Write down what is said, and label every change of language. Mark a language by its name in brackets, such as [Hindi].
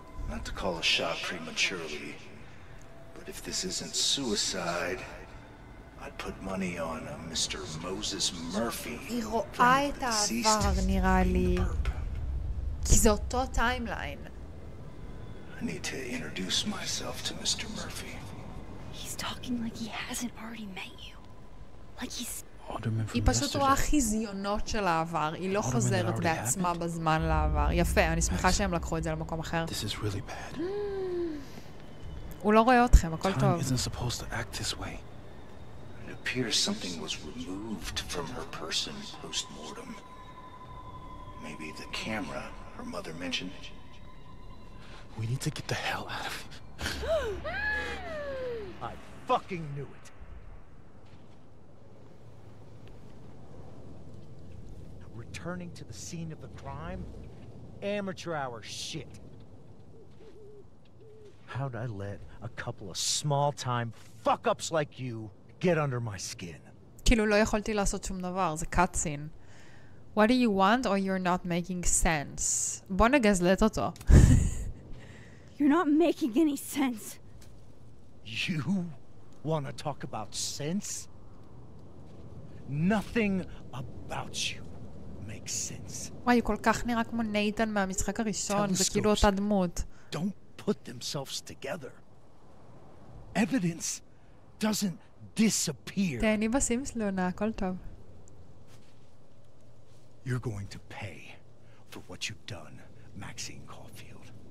[English] Not to call a shot prematurely, but if this isn't suicide, I'd put money on a Mr. Moses Murphy. [Hebrew] היא רואה את העבר, נראה לי. כי זה אותו טיימליין. [English] I need to introduce myself to Mr. Murphy. He's talking like he hasn't already met you. Like he's... [Hebrew] היא פשוט רואה חיזיונות של העבר, היא לא חוזרת בעצמה בזמן לעבר. יפה, אני שמחה שהם לקחו את זה למקום אחר. הוא לא רואה אתכם, הכל טוב. [English] It appears something was removed from her person post-mortem. Maybe the camera her mother mentioned. We need to get the hell out of here. I fucking knew it. Returning to the scene of the crime? Amateur hour shit. How'd I let a couple of small-time fuck-ups like you get under my skin? [Hebrew] כאילו לא יכולתי לעשות שום דבר, זה cutscene. [English] What do you want or you're not making sense? [Hebrew] בוא נגזלת אותו. [English] You're not making any sense. You want to talk about sense? Nothing about you makes sense. [Hebrew] וואי, הוא כל כך נראה כמו נייתן מהמשחק הראשון, זה כאילו אותה דמות. [English] Don't put themselves together. Evidence doesn't disappear. [Hebrew] תהני בסימס לונה, הכל טוב. [English] You're going to pay for what you've done, Maxine Caulfield.